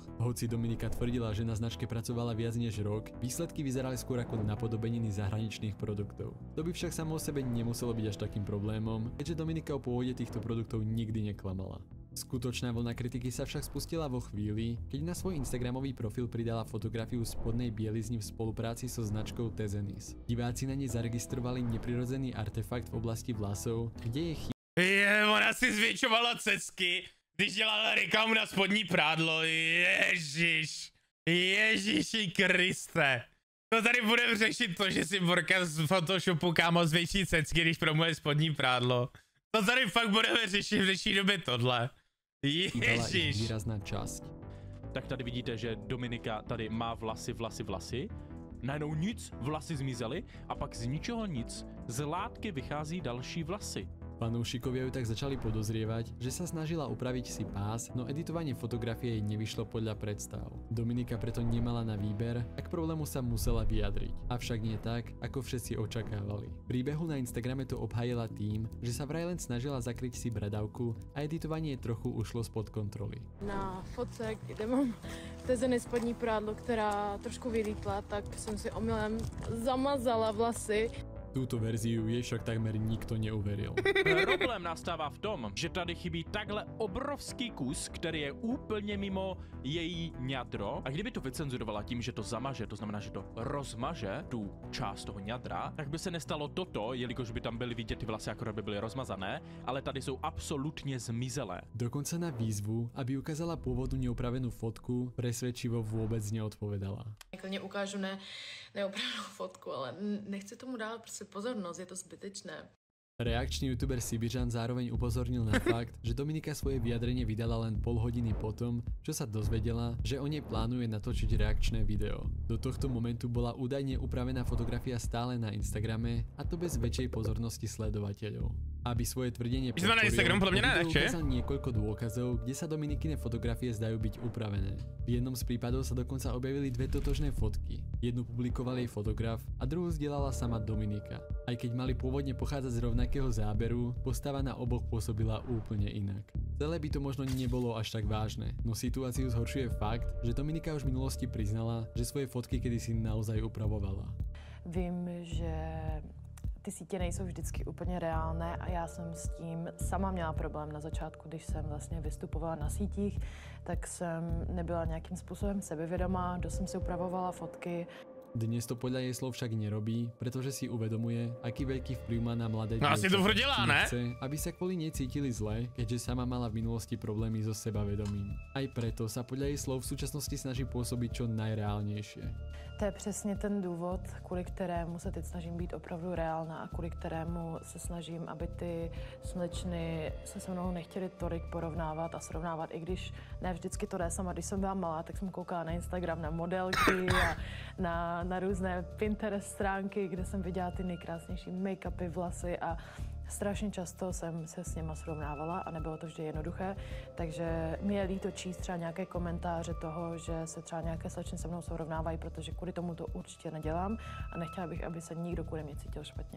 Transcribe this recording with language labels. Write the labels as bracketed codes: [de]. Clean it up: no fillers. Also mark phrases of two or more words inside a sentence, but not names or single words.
[sk] Hoci Dominika tvrdila, že na značke pracovala viac než rok, výsledky vyzerali skôr ako napodobeniny zahraničných produktov. To by však samo o sebe nemuselo byť až takým problémom, keďže Dominika o pôvode týchto produktov nikdy neklamala. Skutočná vlna kritiky sa však spustila vo chvíli, keď na svoj Instagramový profil pridala fotografiu spodnej bielizni v spolupráci so značkou Tezenis. Diváci na nej zaregistrovali neprirodzený artefakt v oblasti vlasov, kde je [cs] ona si zvětšovala cecky, když dělala reklamu na spodní prádlo, Ježíši Kriste. To tady budeme řešit to, že si Borka z Photoshopu kámo zvětší cecky, když promuje spodní prádlo. To tady fakt budeme řešit v dnešní době tohle. Ježíš. [sk] Výrazná časť. [cs] Tak tady vidíte, že Dominika tady má vlasy. Najednou nic, vlasy zmizely a pak z ničeho nic z látky vychází další vlasy. [sk] Fanúšikovia ju tak začali podozrievať, že sa snažila upraviť si pás, no editovanie fotografie jej nevyšlo podľa predstav. Dominika preto nemala na výber a k problému sa musela vyjadriť. Avšak nie tak, ako všetci očakávali. V príbehu na Instagrame to obhájila tým, že sa vraj len snažila zakryť si bradavku a editovanie trochu ušlo spod kontroly. [cs] Na fotce, kde mám v té zemi spodní prádlo, která trošku vylítla, tak jsem si omylem zamazala vlasy. [sk] Túto verziu jej však takmer nikto neuveril. [cs] Problém nastává v tom, že tady chybí takhle obrovský kus, který je úplně mimo její ňadro. A kdyby to vycenzurovala tím, že to zamaže, to znamená, že to rozmaže tu část toho ňadra, tak by se nestalo toto, jelikož by tam byly vidět ty vlasy, akorát by byly rozmazané, ale tady jsou absolutně zmizelé. [sk] Dokonca na výzvu, aby ukázala pôvodnú neupravenú fotku, presvedčivo vôbec neodpovedala. [cs] Klidně ukážu neopravnou fotku, ale nechci tomu dát prostě pozornost, je to zbytečné. [sk] Reakčný youtuber Sibiřan zároveň upozornil na fakt, že Dominika svoje vyjadrenie vydala len pol hodiny potom, čo sa dozvedela, že o nej plánuje natočiť reakčné video. Do tohto momentu bola údajne upravená fotografia stále na Instagrame, a to bez väčšej pozornosti sledovateľov. Aby svoje tvrdenie na Instagram podľa mňa ukázal niekoľko dôkazov, kde sa Dominikine fotografie zdajú byť upravené. V jednom z prípadov sa dokonca objavili dve totožné fotky. Jednu publikoval jej fotograf a druhú zdieľala sama Dominika. Aj keď mali pôvodne pochádzať z rovnakého záberu, postava na oboch pôsobila úplne inak. Celé by to možno nebolo až tak vážne, no situáciu zhoršuje fakt, že Dominika už v minulosti priznala, že svoje fotky kedysi naozaj upravovala. [cs] Vím, že ty sítě nejsou vždycky úplně reálné a já jsem s tím sama měla problém na začátku, když jsem vlastně vystupovala na sítích, tak jsem nebyla nějakým způsobem sebevědomá, dost jsem si upravovala fotky. [sk] Dnes to podľa jej slov však nerobí, pretože si uvedomuje, aký veľký vplyv má na mladé [cs] no asi to vrodila, ne? [sk] Nechce, aby sa kvôli nej cítili zle, keďže sama mala v minulosti problémy so sebavedomím. Aj preto sa podľa jej slov v súčasnosti snaží pôsobiť čo najreálnejšie. [cs] To je přesně ten důvod, kvůli kterému se teď snažím být opravdu reálná a kvůli kterému se snažím, aby ty slečny se mnou nechtěly tolik porovnávat a srovnávat, i když ne vždycky to jde sama. Když jsem byla malá, tak jsem koukala na Instagram na modelky a na různé Pinterest stránky, kde jsem viděla ty nejkrásnější make-upy, vlasy a strašně často jsem se s něma srovnávala a nebylo to vždy jednoduché, takže mi je líto číst třeba nějaké komentáře toho, že se třeba nějaké slečny se mnou srovnávají, protože kvůli tomu to určitě nedělám a nechtěla bych, aby se nikdo kvůli mě cítil špatně.